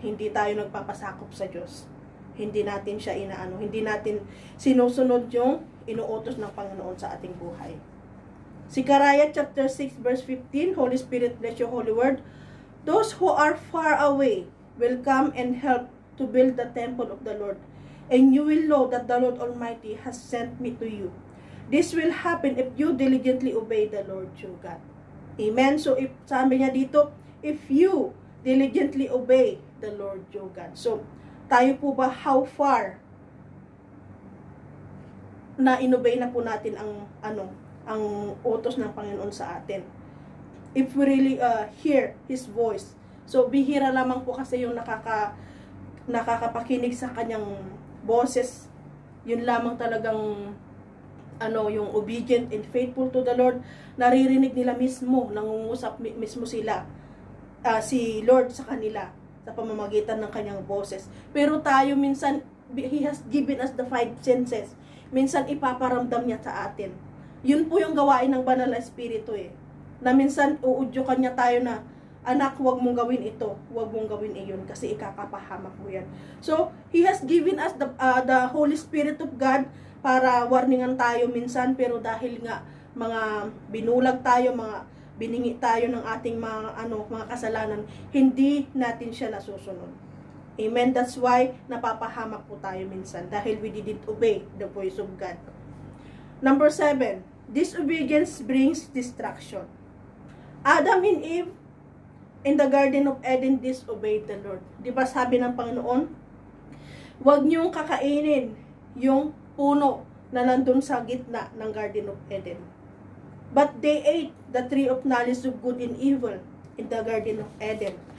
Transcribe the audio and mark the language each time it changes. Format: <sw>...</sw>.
<tl>Hindi tayo nagpapasakop sa Diyos. Hindi natin siya hindi natin sinusunod yung inuutos ng Panginoon sa ating buhay.</tl> <en>Zechariah chapter 6 verse 15, Holy Spirit, bless your holy word. Those who are far away will come and help to build the temple of the Lord, and you will know that the Lord Almighty has sent me to you. This will happen if you diligently obey the Lord your God. Amen.</en> <tl>So, sabi niya dito,</tl> <en>if you diligently obey the Lord your God.</en> <tl>So, tayo po ba, how far na inobey na po natin ang utos ng Panginoon sa atin?</tl> <en>If we really hear His voice.</en> <tl>So, bihira lamang po kasi yung nakakapakinig sa kanyang boses. Yun lamang talagang yung</tl> <en>obedient and faithful to the Lord,</en> <tl>naririnig nila mismo, nangungusap mismo sila, si Lord sa kanila, sa pamamagitan ng kanyang boses. Pero tayo minsan,</tl> <en>He has given us the 5 senses.</en> <tl>minsan ipaparamdam niya sa atin. Yun po yung gawain ng banal na espiritu na minsan uudyukan niya tayo na, anak, huwag mong gawin ito, huwag mong gawin iyon, kasi ikakapahamak mo yan. So,</tl> <en>He has given us the Holy Spirit of God</en> <tl>para warningan tayo minsan, pero dahil nga mga binulag tayo, mga biningi tayo ng ating mga kasalanan, hindi natin siya nasusunod. Amen?</tl> <en>That's why</en> <tl>napapahamak po tayo minsan, dahil</tl> <en>we didn't obey the voice of God. Number 7, disobedience brings destruction. Adam and Eve in the Garden of Eden disobeyed the Lord.</en> <tl>Di ba sabi ng Panginoon, huwag niyong kakainin yung puno na nandun sa gitna ng Garden of Eden.</tl> <en>But they ate the tree of knowledge of good and evil in the Garden of Eden.</en>